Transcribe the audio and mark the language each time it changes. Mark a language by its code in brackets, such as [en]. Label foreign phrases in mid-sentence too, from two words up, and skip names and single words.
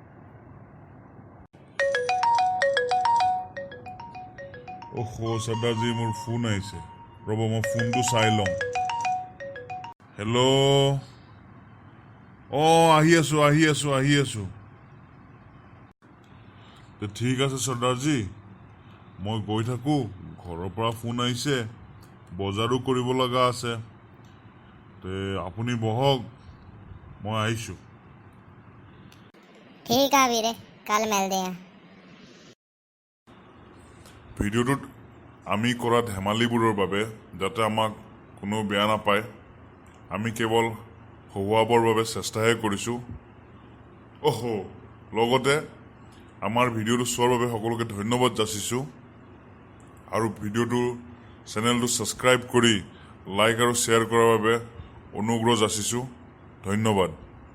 [as] অহ সৰ্দাৰজী মোৰ ফোন আহিছে ৰ'ব মই ফোনটো চাই লওঁ হেল্ল' অঁ আহি আছোঁ ঠিক আছে সৰ্দাৰজী মই গৈ থাকোঁ ঘৰৰ পৰা ফোন আহিছে বজাৰো কৰিব লগা আছে তে আপুনি বহক মই আহিছোঁ [hi] ठीक है वीरे, कल मिलते हैं। [as] ভিডিঅ'টোত আমি কৰা ধেমালিবোৰৰ বাবে যাতে আমাক কোনো বেয়া নাপায় আমি কেৱল হহুৱাবৰ বাবে চেষ্টাহে কৰিছোঁ লগতে আমাৰ ভিডিঅ'টো চোৱাৰ বাবে সকলোকে ধন্যবাদ যাচিছোঁ আৰু ভিডিঅ'টো চেনেলটো ছাবস্ক্ৰাইব কৰি লাইক আৰু শ্বেয়াৰ কৰাৰ বাবে অনুগ্ৰহ যাচিছোঁ ধন্যবাদ